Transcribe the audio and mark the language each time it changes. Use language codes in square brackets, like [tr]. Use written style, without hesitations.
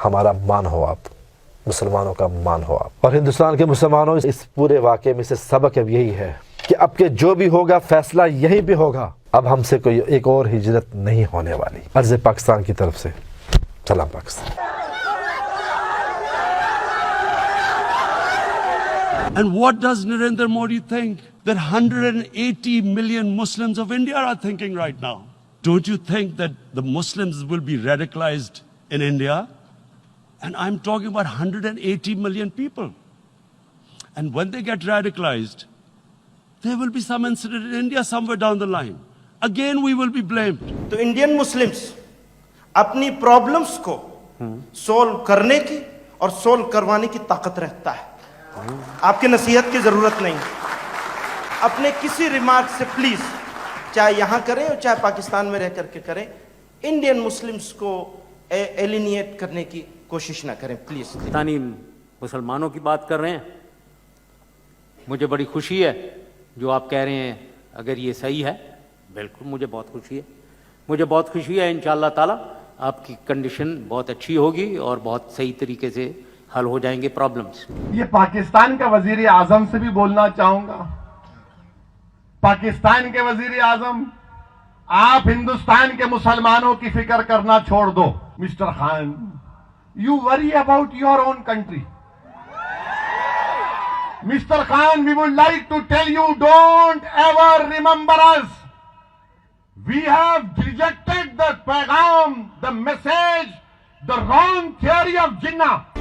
[ur] ہمارا مان ہو آپ, مسلمانوں کا مان ہو آپ. اور ہندوستان کے مسلمانوں, اس پورے واقعے میں سے سبق اب یہی ہے کہ اب کے جو بھی ہوگا فیصلہ یہیں پہ ہوگا. اب ہم سے کوئی ایک اور ہجرت نہیں ہونے والی. عرض پاکستان کی طرف سے سلام Pakistan. [en] And what does Narendra Modi think that 180 million Muslims of India are thinking right now? Don't you think that the Muslims will be radicalized in India? And I'm talking about 180 million people. And when they get radicalized, there will be some incident in India somewhere down the line. Again, we will be blamed. [ur] تو Indian Muslims اپنی problems کو solve کرنے کی اور solve کروانے کی طاقت رکھتا ہے. آپ کی نصیحت کی ضرورت نہیں. اپنے کسی ریمارک سے پلیز, چاہے یہاں کریں اور چاہے پاکستان میں رہ کر کے کریں, انڈین مسلمز کو ایلینیٹ کرنے کی کوشش نہ کریں پلیز. پاکستانی مسلمانوں کی بات کر رہے ہیں, مجھے بڑی خوشی ہے جو آپ کہہ رہے ہیں. اگر یہ صحیح ہے, بالکل مجھے بہت خوشی ہے. مجھے بہت خوشی ہے انشاءاللہ تعالی آپ کی کنڈیشن بہت اچھی ہوگی اور بہت صحیح طریقے سے حل ہو جائیں گے پرابلمز. یہ پاکستان کا وزیر اعظم سے بھی بولنا چاہوں گا. پاکستان کے وزیر اعظم, آپ ہندوستان کے مسلمانوں کی فکر کرنا چھوڑ دو. [en] Mister Khan, you worry about your own country. Mr. Khan, we would like to tell you, don't ever remember us. We have rejected the pagham, the message, the wrong theory of Jinnah.